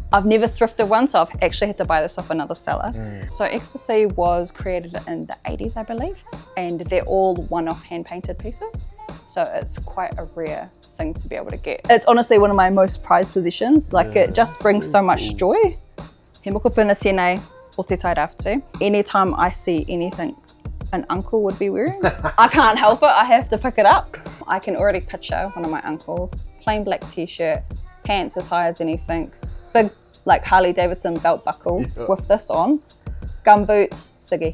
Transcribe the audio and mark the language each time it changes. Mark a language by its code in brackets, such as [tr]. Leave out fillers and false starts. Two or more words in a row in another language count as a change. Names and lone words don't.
[en] I've never thrifted one, so I've actually had to buy this off another seller. So Xtasy was created in the 80s, I believe, and they're all one-off hand-painted pieces. So it's quite a rare thing to be able to get. It's honestly one of my most prized possessions. Like it just brings so much joy. [mi] He moko puna tēnei o te tairāwhiti. [en] Anytime I see anything an uncle would be wearing, I can't help it, I have to pick it up. I can already picture one of my uncles, plain black t-shirt, pants as high as anything, big like Harley Davidson belt buckle with this on, gumboots, ciggy.